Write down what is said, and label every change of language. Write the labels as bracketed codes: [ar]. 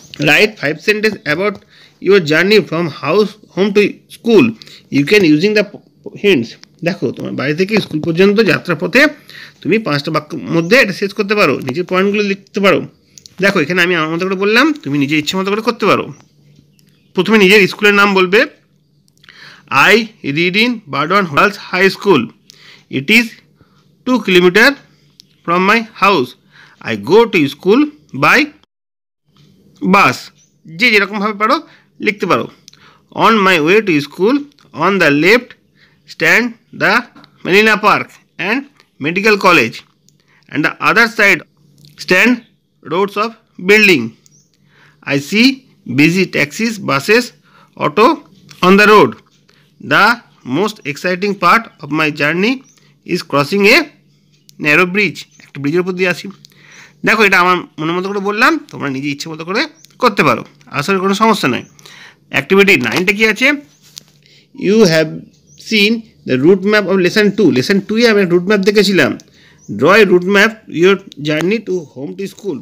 [en] Write 5 sentence about your journey from home to school. You can using the hints. [bn] দেখো তোমার বাড়ি থেকে school পর্যন্ত যাত্রার পথে তুমি 5টা বাক্যের মধ্যে এটা শেষ করতে পারো, নিজের পয়েন্টগুলো লিখতে পারো। দেখো এখানে আমি আমার মতো করে বললাম, তুমি নিজের ইচ্ছে মতো করে করতে পারো। প্রথমে নিজের স্কুলের নাম বলবে। [en] I read in Bardwan Girls High School. It is 2 kilometers from my house. I go to school by bus. [bn] যে যেরকমভাবে পারো লিখতে পারো। [en] On my way to school, on the left stand the Marina Park and Medical College, and the other side stand rows of building. I see busy taxis, buses, auto on the road. The most exciting part of my journey is crossing a narrow bridge. [bn] একটা ব্রিজের উপর দিয়ে আসি। দেখো এটা আমার মনের মতো করে বললাম, তোমরা নিজে ইচ্ছে মতো করে করতে পারো, আসলে কোনো সমস্যা নয়। [en] activity [bn] 9টা কী আছে। [en] You have seen the route map of lesson 2। [bn] Lesson 2-এ আমি রুট ম্যাপ দেখেছিলাম। [en] Draw a route map your journey to home to school.